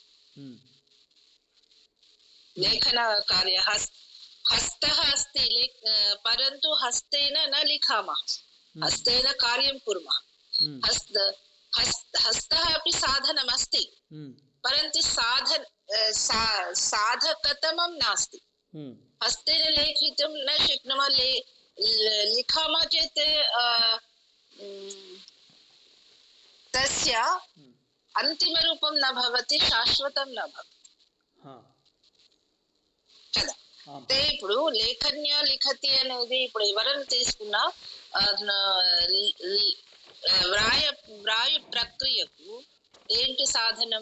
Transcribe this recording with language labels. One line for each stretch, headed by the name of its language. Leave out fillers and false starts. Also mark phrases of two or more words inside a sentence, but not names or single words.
Sanskrit: లేఖన కార్య హస్తః అస్తి, పరంతు హస్తేన న లిఖామः, హస్తేన కార్యం కుర్మः. హస్తः अपि సాధనం అస్తి, పరంతు సాధకతమం నాస్తి. హస్తేన లేఖితుం న శక్నుమः, लिखामः चेत् तस्य అంతిమరూపం న భవతి, శాశ్వతం న భవతి కదా.
Telugu: అంటే ఇప్పుడు
Sanskrit: లేఖన్య లిఖతి
Telugu: అనేది ఇప్పుడు ఎవరైనా తీసుకున్నా వ్రాయు ప్రక్రియకు ఏంటి సాధనం?